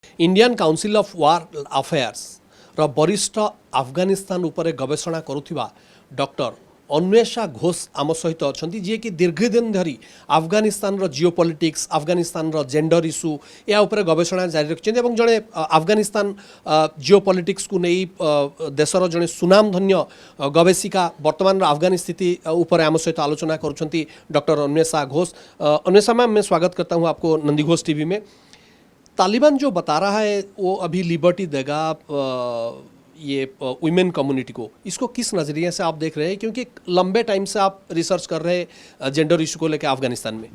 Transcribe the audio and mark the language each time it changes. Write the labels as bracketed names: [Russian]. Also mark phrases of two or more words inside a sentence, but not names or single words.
[Odia] इंडियन काउंसिल ऑफ वार अफेयर्स ର ବରିଷ୍ଠ ଆଫଗାନିସ୍ତାନ ଉପରେ ଗବେଷଣା କରୁଥିବା ଡକ୍ଟର ଅନ୍ୱେଷା ଘୋଷ ଆମ ସହିତ ଅଛନ୍ତି, ଯିଏକି ଦୀର୍ଘଦିନ ଧରି ଆଫଗାନିସ୍ତାନର [English] geo politics, [Odia] ଆଫଗାନିସ୍ତାନର [English] gender issue [Odia] ଏହା ଉପରେ ଗବେଷଣା ଜାରି ରଖିଛନ୍ତି ଏବଂ ଜଣେ ଆଫଗାନିସ୍ତାନ ଜିଓ ପଲିଟିକ୍ସକୁ ନେଇ ଦେଶର ଜଣେ ସୁନାମଧନ୍ୟ ଗବେଷିକା ବର୍ତ୍ତମାନର ଆଫଗାନ ସ୍ଥିତି ଉପରେ ଆମ ସହିତ ଆଲୋଚନା କରୁଛନ୍ତି ଡକ୍ଟର ଅନ୍ୱେଷା घोष। [Hindi] अन्वेषा मैम, मैं स्वागत करता हूं आपको नंदी घोष टीवी में। तालिबान जो बता रहा है वो अभी लिबर्टी देगा ये [English] women community [Hindi] को, इसको किस नज़रिए से आप देख रहे हैं, क्योंकि लंबे टाइम से आप रिसर्च कर रहे हैं [English] gender issue [Hindi] को लेकर अफगानिस्तान में?